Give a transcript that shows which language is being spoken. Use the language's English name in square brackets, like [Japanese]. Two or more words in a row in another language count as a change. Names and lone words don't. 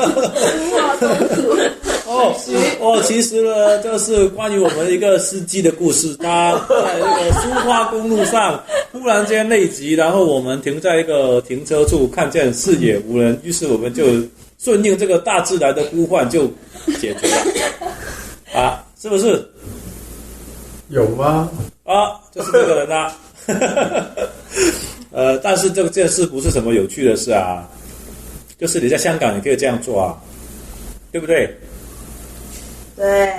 [Chinese] 其實呢，這是關於我們一個司機的故事。他在那個蘇花公路上忽然間內急，然後我們停在一個停車處，看見視野無人，於是我們就順應這個大自然的呼喚，就解決了。是不是？有嗎？就是這個人啊。但是這件事不是什麼有趣的事啊，就是你在香港你可以這樣做啊，對不對？對。